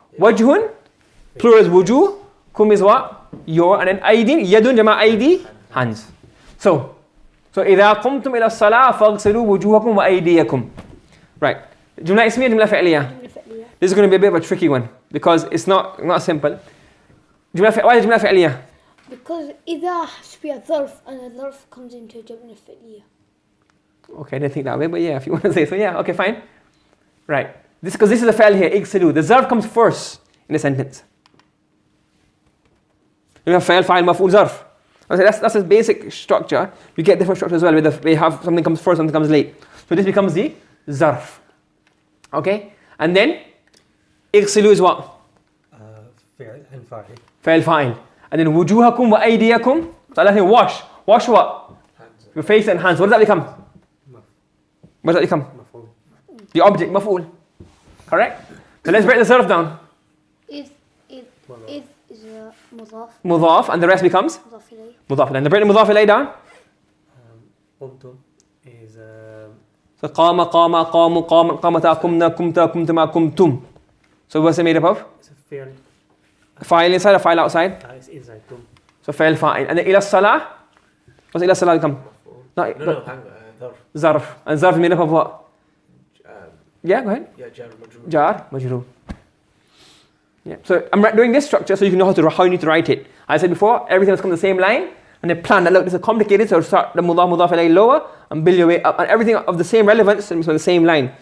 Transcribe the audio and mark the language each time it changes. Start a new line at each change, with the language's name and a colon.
English: وجه plural is وجوه. kum is what? Your.
Arabic: And then أيدي يد جمع أيدي hands. So إذا قمتم إلى الصلاة فاغسلوا وجوهكم وأيديكم. Right. جملة اسمية جملة فعلية.
English: This is going to be a bit of a tricky one because it's not simple. Why is جملة فعلية? Because إذا has to be a ظرف and a ظرف comes into جملة فعلية. Okay, I didn't think that way, but yeah, if you want to say so, yeah, okay, fine. Right. Because this is a fa'il here, اغسلوا. The ظرف comes first in the sentence. You have fa'il, fa'il, maf'ul, ظرف. That's a basic structure. You get different structures as well. We have something comes first, something comes late. So this becomes the ظرف. Okay? And then اغسلوا is what?
Arabic: فعل and فاعل. فعل فاعل.
English: And then وجوهكم وأيديكم. So let's say wash. Wash what? Hands. Your face and hands. What does that become? What does that become?
Arabic: مفعول.
English: The object, maf'ul. Correct? So let's break the ظرف down. إذ is a مضاف. مضاف, and the rest becomes
Arabic: مضاف إليه.
English: مضاف إليه. And the break the مضاف إليه down. قمتم is
Arabic: So قام قام قاموا قام قامتا قمنا قمتا قمتما قمتم.
English: So what's it made up of? it's a فعل. File inside or file outside? It's inside تم.
Arabic: So فعل فاعل.
English: And then إلى الصلاة. What's إلى الصلاة become? No, No, hang on.
Arabic: ظرف.
English: And ظرف made up of what? Yeah, go ahead. Yeah, jar majrur. Jar, majrur. Yeah. So I'm doing this structure so you can know how you need to write it. I said before, everything must come the same line, and then plan that. Look, this is complicated, so start the mudaf ilayhi lower and build your way up, and everything of the same relevance and so the same line.